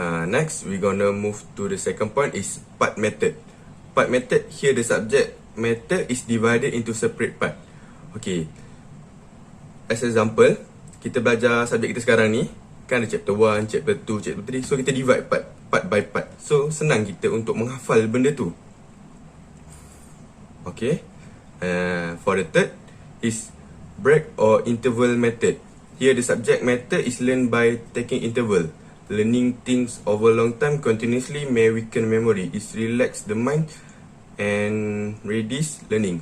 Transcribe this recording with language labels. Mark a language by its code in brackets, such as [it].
[en] Next, we gonna move to the second point is part method. Part method, here the subject matter is divided into separate part. Okay, as example, [ms] kita belajar subjek kita sekarang ni, kan ada [en] chapter 1, chapter 2, chapter 3. So [ms] kita [en] divide part by part. [ms] So senang kita untuk menghafal benda tu. [en] Okay, for the third is break or interval method. Here the subject matter is learned by taking interval. Learning things over long time continuously may weaken memory. It relax the mind and reduce learning.